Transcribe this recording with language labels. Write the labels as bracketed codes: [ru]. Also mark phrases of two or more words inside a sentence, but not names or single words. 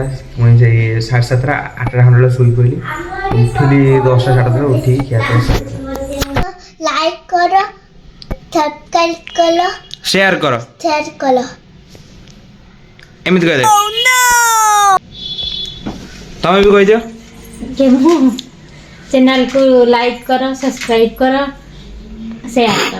[or] ପୁଣି ସେଇ 7:30 8ଟା ଖଣ୍ଡେ ବେଳେ ଶୋଇ ପଡ଼ିଲି। ଉଠିଲି 10ଟା 10:30 ଉଠିକି ଖିଆ ପିଆ ଲାଇକ୍ କର, ସବସ୍କ୍ରାଇବ୍ କର, ସେୟାର କର, ଏମିତି କହିଦେ। ତମେ ବି କହିଦିଅ। [hi] चैनल को लाइक करो, सब्सक्राइब करो, शेयर करो।